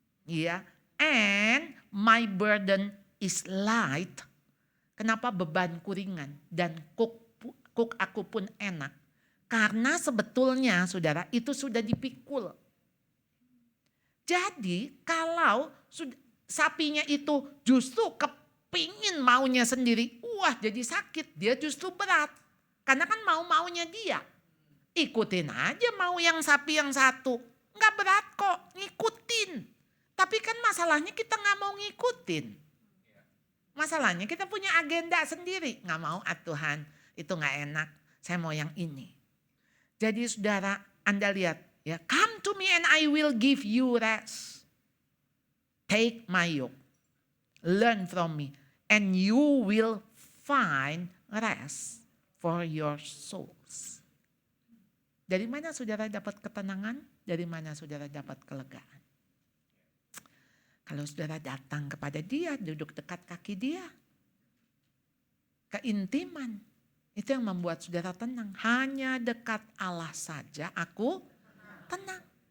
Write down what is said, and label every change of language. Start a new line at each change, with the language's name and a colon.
English: Ya, and my burden is light.
Indonesian: Kenapa bebanku ringan dan cook aku pun enak? Karena sebetulnya saudara itu sudah dipikul. Jadi kalau sapinya itu justru kepingin maunya sendiri, wah jadi sakit, dia justru berat. Karena kan mau-maunya dia. Ikutin aja mau yang sapi yang satu. Nggak berat kok, ngikutin. Tapi kan masalahnya kita nggak mau ngikutin. Masalahnya kita punya agenda sendiri. Nggak mau, Tuhan itu nggak enak, saya mau yang ini. Jadi saudara, Anda lihat ya,
English: come to me and I will give you rest. Take my yoke, learn from me, and you will find rest for your souls.
Indonesian: Dari mana saudara dapat ketenangan? Dari mana saudara dapat kelegaan? Kalau saudara datang kepada dia, duduk dekat kaki dia. Keintiman, itu yang membuat saudara tenang. Hanya dekat Allah saja aku tenang.